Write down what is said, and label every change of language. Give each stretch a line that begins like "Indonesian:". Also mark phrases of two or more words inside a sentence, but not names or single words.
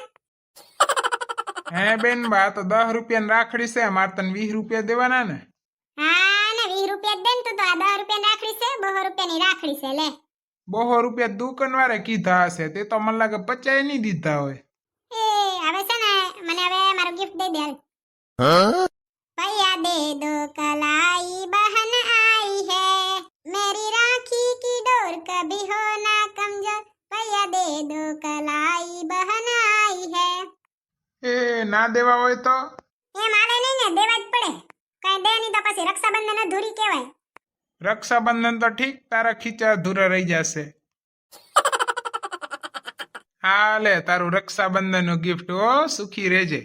Gujarati: હે બેન બા, તો 10 રૂપિયાની રાખડી છે, મારે તને 20 રૂપિયા દેવાના ને. હા ને 20 રૂપિયા દે ને, તું તો આ 10 રૂપિયાની રાખડી છે, 200 રૂપિયાની રાખડી છે લે. 200 રૂપિયા દુકાન વાળે કીધા હશે, તે તો મને લાગે 50 નહીં દીધા હોય. હવે છે ને મને હવે મારું ગિફ્ટ દઈ દે હાલ.
Hindi: भैया दे दो कलाई बहन आई है, मेरी राखी की डोर कभी हो ना कमजोर, भैया दे दो कलाई बहन आई है.
Gujarati: એ ના દેવા હોય તો? એ માલે નહીં ને, દેવા જ પડે. કઈ દે નહીં તો પછી રક્ષાબંધન અધૂરી કહેવાય. રક્ષાબંધન તો ઠીક, તારા ખીચા અધૂરા રહી જશે. હા લે તારું રક્ષાબંધન નું ગિફ્ટ હો, સુખી રહેજે.